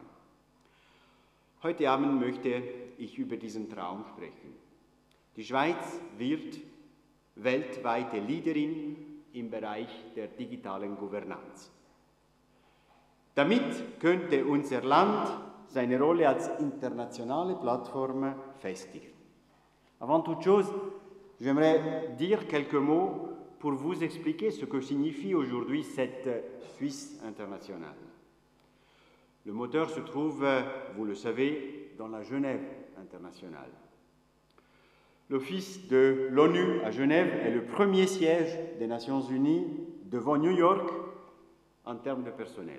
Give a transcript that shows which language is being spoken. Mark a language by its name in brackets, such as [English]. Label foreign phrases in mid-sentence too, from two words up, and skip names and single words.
[German] Heute Abend möchte ich über diesen Traum sprechen. Die Schweiz wird weltweite Leaderin im Bereich der digitalen Governanz. Damit könnte unser Land seine Rolle als internationale Plattform festigen. [French] Avant toute chose, j'aimerais dire quelques mots pour vous expliquer ce que signifie aujourd'hui cette Suisse internationale. Le moteur se trouve, vous le savez, dans la Genève internationale. L'Office de l'ONU à Genève est le premier siège des Nations Unies devant New York en termes de personnel.